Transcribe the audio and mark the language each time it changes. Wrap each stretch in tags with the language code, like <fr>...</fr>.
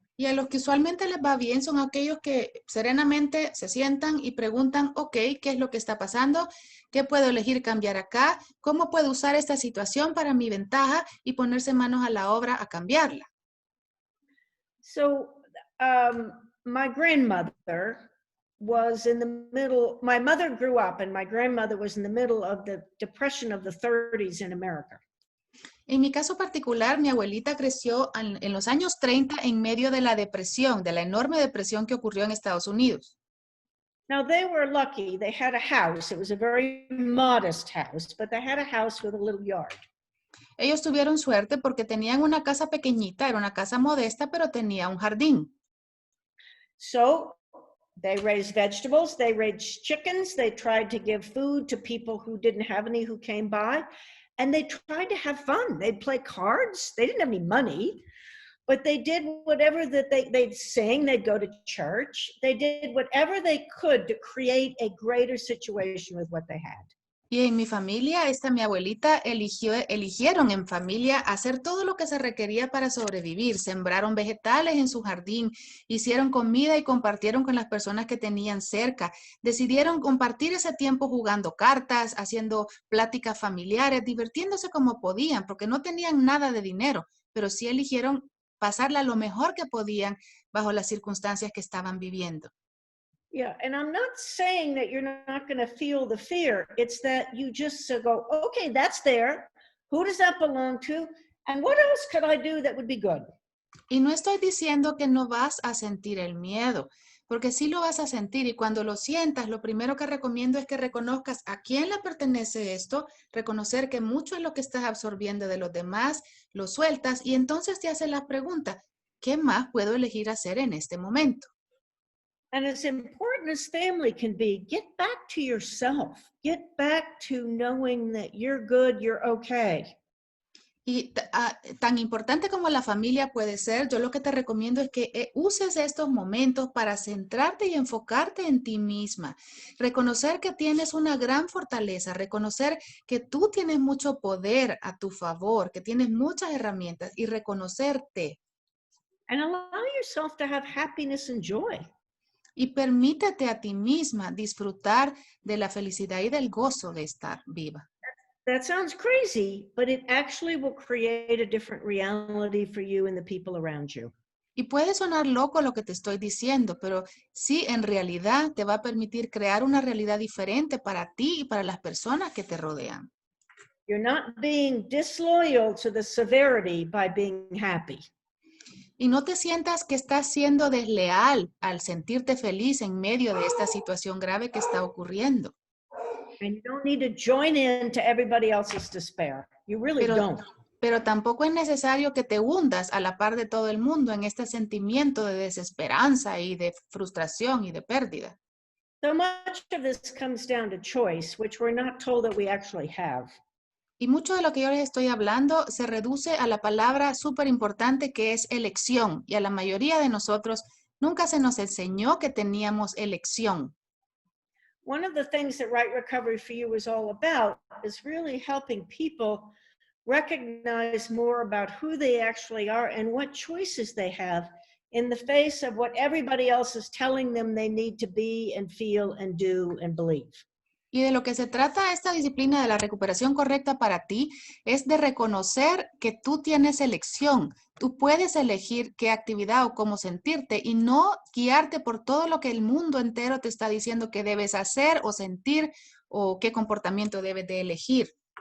<es>Y a los que usualmente les va bien son aquellos que serenamente se sientan y preguntan, ok, ¿qué es lo que está pasando? ¿Qué puedo elegir cambiar acá? ¿Cómo puedo usar esta situación para mi ventaja y ponerse manos a la obra a cambiarla?</es> <en>So my grandmother was in the middle, my mother grew up and my grandmother was in the middle of the Depression of the 30s in America.</en> <es>En mi caso particular, mi abuelita creció en los años 30 en medio de la depresión, de la enorme depresión que ocurrió en Estados Unidos.</es> <en>Now they were lucky. They had a house. It was a very modest house, but they had a house with a little yard.</en> <es>Ellos tuvieron suerte porque tenían una casa pequeñita, era una casa modesta, pero tenía un jardín.</es> <en>So they raised vegetables, they raised chickens, they tried to give food to people who didn't have any who came by, and they tried to have fun. They'd play cards. They didn't have any money, but they did whatever that they'd sing, they'd go to church. They did whatever they could to create a greater situation with what they had.</en> <es>Y en mi familia, mi abuelita eligieron en familia hacer todo lo que se requería para sobrevivir. Sembraron vegetales en su jardín, hicieron comida y compartieron con las personas que tenían cerca. Decidieron compartir ese tiempo jugando cartas, haciendo pláticas familiares, divirtiéndose como podían, porque no tenían nada de dinero, pero sí eligieron pasarla lo mejor que podían bajo las circunstancias que estaban viviendo.</es> <en>Yeah, and I'm not saying that you're not going to feel the fear. It's that you just go, okay, that's there. Who does that belong to? And what else could I do that would be good?</en> <es>Y no estoy diciendo que no vas a sentir el miedo, porque sí lo vas a sentir y cuando lo sientas, lo primero que recomiendo es que reconozcas a quién le pertenece esto, reconocer que mucho es lo que estás absorbiendo de los demás, lo sueltas y entonces te haces la pregunta, ¿qué más puedo elegir hacer en este momento?</es> <en>And as important as family can be, get back to yourself. Get back to knowing that you're good, you're okay.</en> <es>Y tan importante como la familia puede ser, yo lo que te recomiendo es que uses estos momentos para centrarte y enfocarte en ti misma. Reconocer que tienes una gran fortaleza, reconocer que tú tienes mucho poder a tu favor, que tienes muchas herramientas y reconocerte.</es> <en>And allow yourself to have happiness and joy.</en> <es>Y permítete a ti misma disfrutar de la felicidad y del gozo de estar viva.</es> <en>That sounds crazy, but it actually will create a different reality for you and the people around you.</en> <es>Y puede sonar loco lo que te estoy diciendo, pero sí, en realidad te va a permitir crear una realidad diferente para ti y para las personas que te rodean.</es> <en>You're not being disloyal to the severity by being happy.</en> <es>Y no te sientas que estás siendo desleal al sentirte feliz en medio de esta situación grave que está ocurriendo.</es> <en>And you don't need to join in to everybody else's despair. You really don't.</en> <es>Pero tampoco es necesario que te hundas a la par de todo el mundo en este sentimiento de desesperanza y de frustración y de pérdida.</es> <en>So much of this comes down to choice, which we're not told that we actually have.</en> <es>Y mucho de lo que yo les estoy hablando se reduce a la palabra súper importante que es elección. Y a la mayoría de nosotros nunca se nos enseñó que teníamos elección.</es> <en>One of the things that Right Recovery for You is all about is really helping people recognize more about who they actually are and what choices they have in the face of what everybody else is telling them they need to be and feel and do and believe.</en> <es>Y de lo que se trata esta disciplina de la recuperación correcta para ti es de reconocer que tú tienes elección. Tú puedes elegir qué actividad o cómo sentirte y no guiarte por todo lo que el mundo entero te está diciendo que debes hacer o sentir o qué comportamiento debes de elegir.</es>